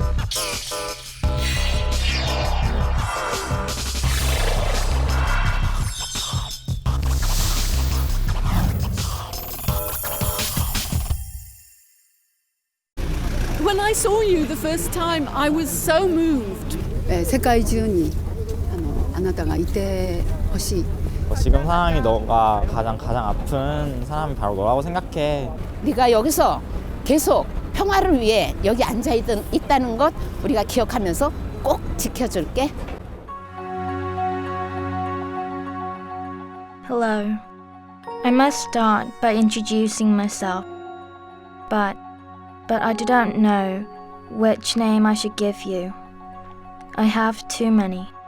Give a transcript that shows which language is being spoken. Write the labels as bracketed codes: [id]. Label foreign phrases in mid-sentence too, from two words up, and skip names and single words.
[en] When I saw you the first time, I was so moved. [ja] 世界中にあなたがいてほしい。 [ko] 지금 상황이 너가 가장 아픈 사람이 바로 너라고 생각해. 네가 여기서 계속 평화를 위해 여기 앉아 있다는 것 우리가 기억하면서 꼭 지켜줄게. [en] Hello. I must start by introducing myself. But I do not know which name I should give you. I have too many.